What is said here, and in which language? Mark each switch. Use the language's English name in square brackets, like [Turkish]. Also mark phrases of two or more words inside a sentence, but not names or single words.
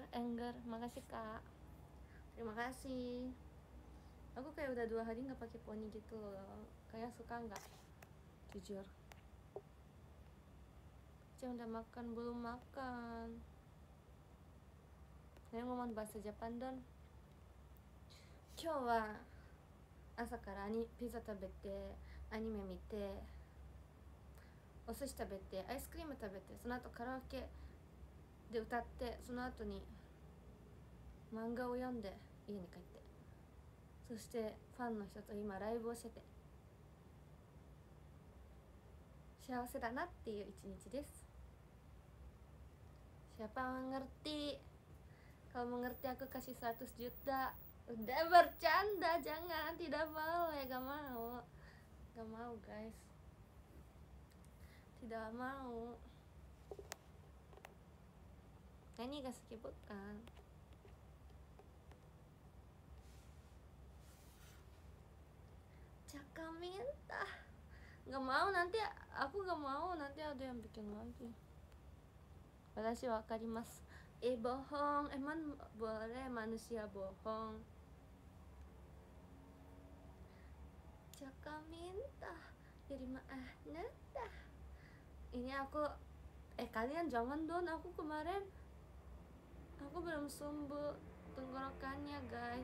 [Indonesian] Makasih Kak. Terima kasih. Aku kayak udah 2 hari nggak pakai poni gitu loh. Kayak suka nggak? Jujur. Jangan udah makan, belum makan. Saya ngomong bahasa Jepang don. [Japanese] 今日は朝から pizza 食べて、アニメ見て、お寿司食べて、アイスクリーム食べて、その後カラオケで歌って、その後に漫画を読んで家に帰って、そしてファンの人と今ライブをしてて幸せだなっていう一日です。 [Indonesian] Siapa mengerti? Kalau mengerti aku kasih 100 juta. Udah bercanda, jangan, tidak boleh, gak mau. Gak mau guys, tidak mau. Nyanyi gak skip kan? Caka minta. Gak mau, nanti aku gak mau, nanti ada yang bikin lagi. [Japanese] 私わかります. [Indonesian] Bohong, emang boleh manusia bohong? Caka minta Irima nata. Ini aku kalian jangan don, aku kemarin aku belum sembuh tenggorokannya guys.